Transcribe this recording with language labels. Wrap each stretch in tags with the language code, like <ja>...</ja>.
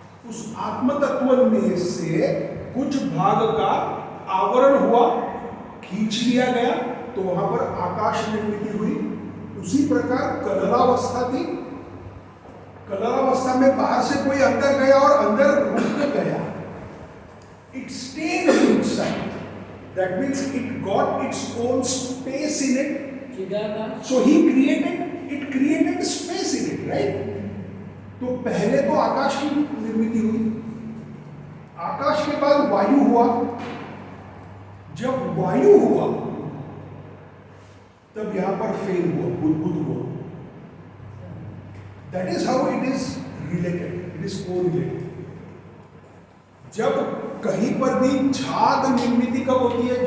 <hi>उस आत्म तत्व में से कुछ भाग का आवरण हुआ, खींच लिया गया, तो वहां पर आकाश निर्मित हुई। उसी प्रकार कललावस्था थी। कललावस्था में बाहर से कोई अंदर गया और अंदर रुक गया।</hi> <en>It stayed inside, that means it got its own space in it. So he created space in it, right?</en> <hi>तो पहले तो आकाश की निर्मित हुई, आकाश के बाद वायु हुआ। जब वायु हुआ तब यहां पर फेल हुआ, बुदबुद हुआ।</hi> <en>That is how it is related, it is correlated.</en> <hi>जब कहीं पर भी झाग निर्मित कब होती है?</hi>